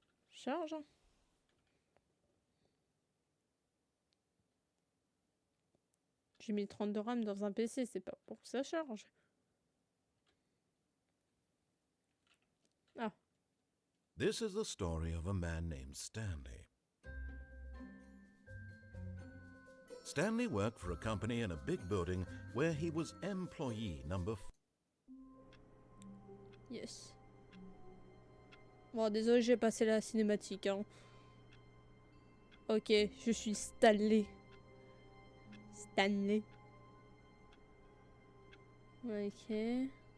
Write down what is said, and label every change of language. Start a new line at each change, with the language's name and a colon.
French: Charge. J'ai mis 32 RAM dans un PC, c'est pas pour que ça charge. Ah.
English: This is the story of a man named Stanley. Stanley worked for a company in a big building where he was employee number 4. Yes.
French: Bon, désolé, j'ai passé la cinématique. Hein. Ok, je suis Stanley. Stanley. Ok.